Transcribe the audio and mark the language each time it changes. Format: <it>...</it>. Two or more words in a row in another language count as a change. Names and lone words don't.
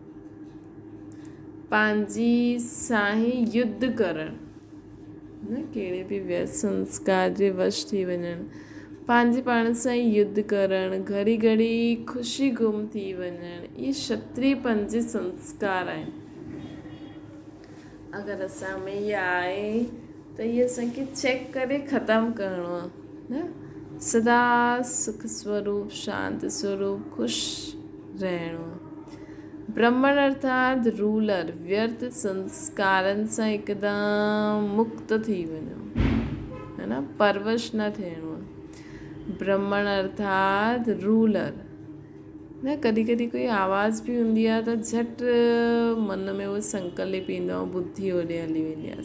<sd>पंहिंजी सां ई युद्ध करणु न, कहिड़े बि व्यर्थ संस्कार जे वश थी वञणु, पंहिंजे पाण सां ई युद्ध करणु, घड़ी घड़ी ख़ुशी गुम थी वञणु, इहे क्षत्रियपन जे संस्कार आहिनि। अगरि असां में इहा आहे त इहे असांखे चेक करे ख़तमु करिणो आहे न। सदा सुख स्वरूप, शांति स्वरूप, ख़ुशि रहणो आहे। ब्रह्मण अर्थात रूलर, व्यर्थ संस्कारनि सां हिकदमि मुक्त थी वञो, है न, परवश न थियणो आहे। ब्रह्मण अर्थात रूलर न। कॾहिं कॾहिं कोई आवाज़ बि हूंदी आहे त झटि मन में उहो संकल्प ईंदो आहे, बुद्धि होॾे हली वेंदी आहे।</sd>